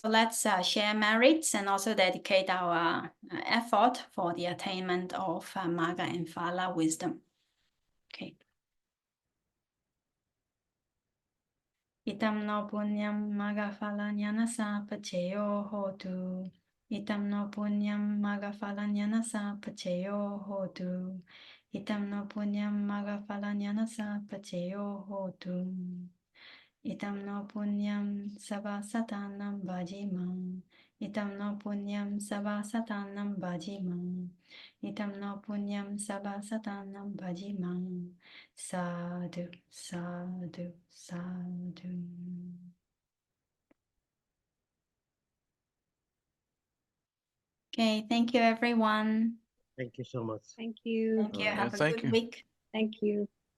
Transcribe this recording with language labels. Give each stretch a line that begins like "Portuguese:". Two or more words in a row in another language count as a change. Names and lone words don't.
English: Let's share merits and also dedicate our effort for the attainment of Magga and Phala wisdom. Okay.
Pali: Itam no punyam Magga Phala Jnanasa Paccayyo hotu. Itam no punyam magaphalanyanasa pacheyo hotu. Itam no punyam magaphalanyanasa pacheyo hotu. Itam no punyam satanam bhajima. Itam no punyam satanam bhajima. Itam no punyam satanam bhajima. Sadhu, sadhu, sadhu.
English: Okay, thank you everyone. Thank you so much. Thank you. Thank you. Have a thank good you. week. Thank you.